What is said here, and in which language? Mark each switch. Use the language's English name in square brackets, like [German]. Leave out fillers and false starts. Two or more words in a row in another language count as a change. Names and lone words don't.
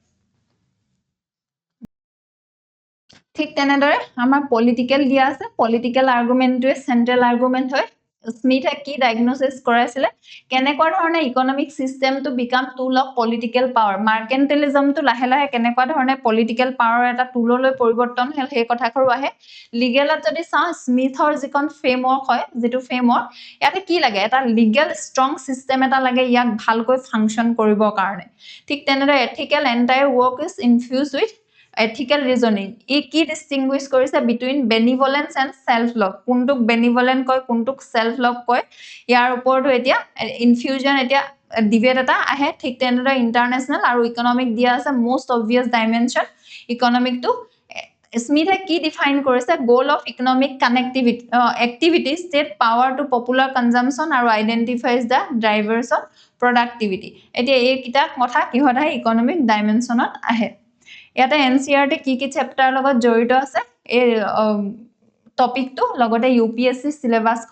[Assamese] ঠিক তেনেদৰে আমাৰ পলিটিক্যাল দিয়া আছে পলিটিক্যাল আৰ্গুমেন্টটোৱে [English] central argument [Assamese] হয় স্মিথে কি ডায়াগনোসিস কৰাইছিলে কেনেকুৱা ধৰণে ইকোনমিক সিস্টেমটো [English] become tool of political power [Assamese] মাৰ্কেন্টিলিজমটো লাহে লাহে কেনেকুৱা ধৰণে [English] political power [Assamese] এটা টুললৈ পৰিৱৰ্তন হ'ল সেই কথাখৰু আহে লিগেলত যদি চাও স্মিথৰ যিখন ফ্ৰেমৱৰ্ক হয় যেটো ফ্ৰেমৱৰ্ক ইয়াতে কি লাগে এটা [English] legal strong system [Assamese] এটা লাগে ইয়াক ভালকৈ ফাংচন কৰিবৰ কাৰণে ঠিক তেনেদৰে এথিক্যাল [English] entire work is infused with ethical reasoning [Assamese] ই কি ডিস্টিংগুইশ কৰিছে [English] between benevolence and self love [Assamese] কোনটোক বেনিভলেন্ট কয় কোনটোক [English] self love [Assamese] কয় ইয়াৰ ওপৰতো এতিয়া ইনফিউজন এতিয়া ডিবেট এটা আহে ঠিক তেনেদৰে ইন্টাৰনেশনাল আৰু ইকোনমিক দিয়া আছে [English] most obvious dimension economic [Assamese] টু স্মিথে কি ডিফাইন কৰিছে গোল [English] of economic connectivity activity state power to popular consumption [Assamese] আৰু [English] identifies the drivers of productivity [Assamese] এতিয়া এই কিটা কথা কিহত আহে ইকোনমিক ডাইমেনশনত আহে ইয়াতে এনসিআৰটি কি চেপ্টাৰ লগত জড়িত আছে এই টপিকটো লগতে UPSC সিলেবাসখন